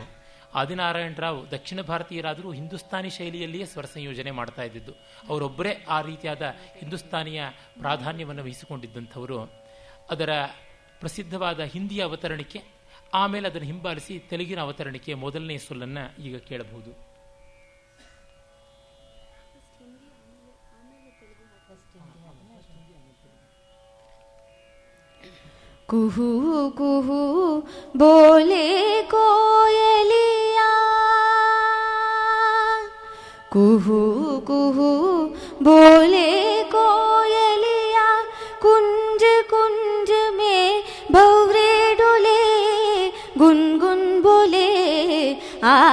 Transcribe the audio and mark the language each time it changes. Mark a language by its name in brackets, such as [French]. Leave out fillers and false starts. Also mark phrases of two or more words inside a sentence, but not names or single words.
[Kannada] ಆದಿನಾರಾಯಣರಾವ್ ದಕ್ಷಿಣ ಭಾರತೀಯರಾದರೂ ಹಿಂದೂಸ್ತಾನಿ ಶೈಲಿಯಲ್ಲಿಯೇ ಸ್ವರ ಸಂಯೋಜನೆ ಮಾಡ್ತಾ ಇದ್ದಿದ್ದು. ಅವರೊಬ್ಬರೇ ಆ ರೀತಿಯಾದ ಹಿಂದೂಸ್ತಾನಿಯ ಪ್ರಾಧಾನ್ಯವನ್ನು ವಹಿಸಿಕೊಂಡಿದ್ದಂಥವರು. ಅದರ ಪ್ರಸಿದ್ಧವಾದ ಹಿಂದಿಯ ಅವತರಣಿಕೆ, ಆಮೇಲೆ ಅದನ್ನು ಹಿಂಬಾಲಿಸಿ ತೆಲುಗಿನ ಅವತರಣಿಕೆ ಮೊದಲನೇ ಸೊಲ್ಲನ್ನು ಈಗ ಕೇಳಬಹುದು. [Hindi] कुहू कुहू बोले कोयलिया, कुहू कुहू बोले कोयलिया, कुंज कुंज में भँवरे डोले, गुनगुन बोले आ,